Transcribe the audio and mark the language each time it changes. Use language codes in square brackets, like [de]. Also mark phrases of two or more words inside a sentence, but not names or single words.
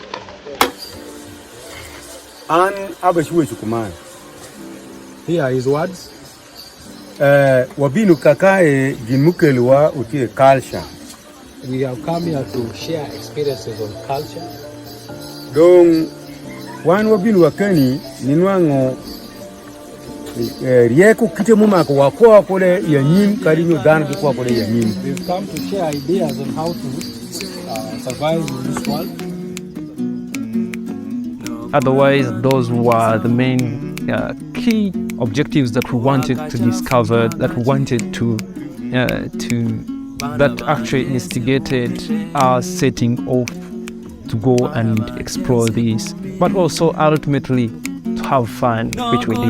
[en] And Abashwe Chukuman. Here are his words. [luo] Wabinu kakae gimukelwa utie culture. [en] We have come here to share experiences on culture. [luo] Dong wan wabinu wakeni ninwango rieko kite mumako wakwa kole yanyim karinyo dan kwa kole yanyim. [en] We've come to share ideas on how to survive in this world. Otherwise, those were the main key objectives that we wanted to discover, that we wanted that actually instigated our setting off to go and explore this, but also ultimately to have fun, which we did.